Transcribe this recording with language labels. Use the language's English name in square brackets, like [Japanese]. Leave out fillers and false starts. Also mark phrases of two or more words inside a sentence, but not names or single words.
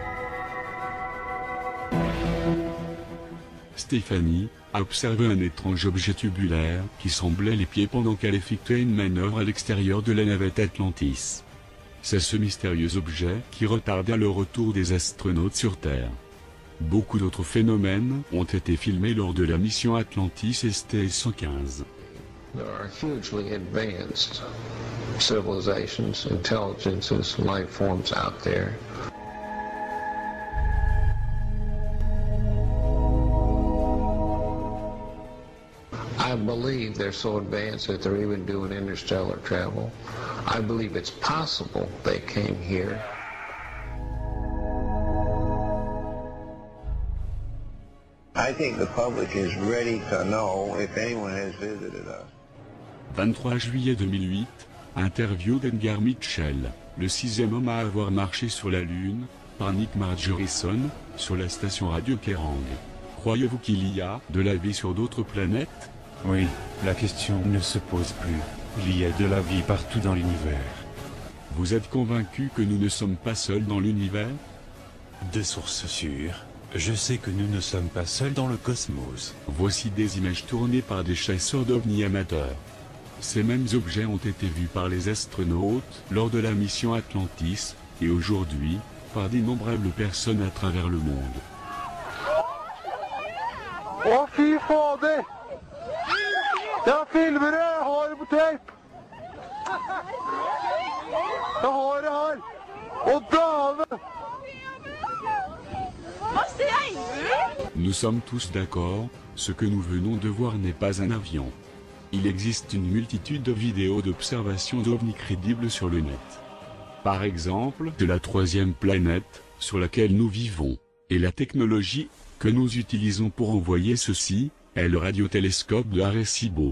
[French] Stéphanie a observé un étrange objet tubulaire qui semblait les pieds pendant qu'elle effectuait une manœuvre à l'extérieur de la navette Atlantis. C'est ce mystérieux objet qui retarda le retour des astronautes sur Terre. Beaucoup d'autres phénomènes ont été filmés lors de la mission Atlantis STS-115. [English] There are hugely advanced civilizations, intelligences, life forms out there. I believe they're so advanced that they're even doing interstellar travel. I believe it's possible they came here. I think the public is ready to know if anyone has visited us. [French] 23 juillet 2008, interview d'Edgar Mitchell, le 6e homme à avoir marché sur la Lune, par Nick Margerison, sur la station radio Kerrang. Croyez-vous qu'il y a de la vie sur d'autres planètes? Oui, la question ne se pose plus. Il y a de la vie partout dans l'univers. Vous êtes convaincu que nous ne sommes pas seuls dans l'univers? De sources sûres, je sais que nous ne sommes pas seuls dans le cosmos. Voici des images tournées par des chasseurs d'ovnis amateurs. Ces mêmes objets ont été vus par les astronautes lors de la mission Atlantis, et aujourd'hui, par d'innombrables personnes à travers le monde. [Norwegian] Å, fy fader! Jeg filmer det, jeg har det på tape! Jeg har det her! Å, dæven! [French] Nous sommes tous d'accord, ce que nous venons de voir n'est pas un avion. Il existe une multitude de vidéos d'observation d'ovnis crédibles sur le net. Par exemple, de la troisième planète, sur laquelle nous vivons, et la technologie que nous utilisons pour envoyer ceci, est le radiotélescope de Arecibo.